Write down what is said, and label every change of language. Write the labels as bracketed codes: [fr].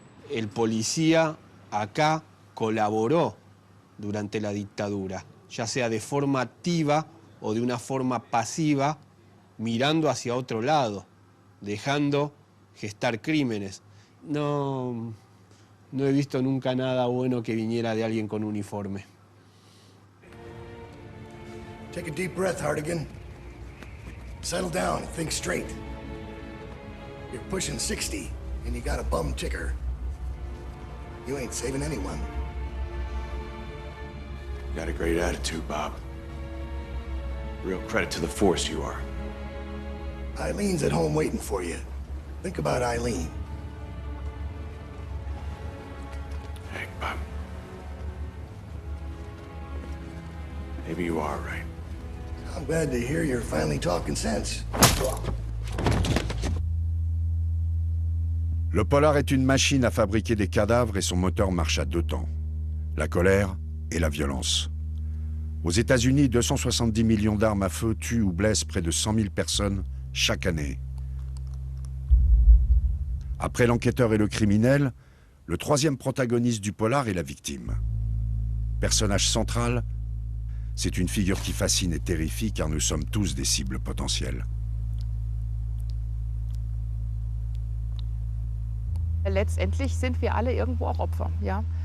[es] El policía acá colaboró durante la dictadura, ya sea de forma activa o de una forma pasiva, mirando hacia otro lado, dejando gestar crímenes. No he visto nunca nada bueno que viniera de alguien con uniforme. [en] Take a deep breath, Hartigan. Settle down and think straight. You're pushing 60 and you got a bum ticker. You ain't saving anyone. You got a great attitude, Bob. Real credit to the force you are. Eileen's at home waiting for you. Think about Eileen. Hey, Bob. Maybe you are right. I'm glad to hear you're finally talking sense. [fr] Le polar est une machine à fabriquer des cadavres et son moteur marche à deux temps. La colère et la violence. Aux États-Unis, 270 millions d'armes à feu tuent ou blessent près de 100 000 personnes chaque année. Après l'enquêteur et le criminel, le troisième protagoniste du polar est la victime. Personnage central, c'est une figure qui fascine et terrifie car nous sommes tous des cibles potentielles. [de] Letztendlich sind wir alle irgendwo auch Opfer. Ja?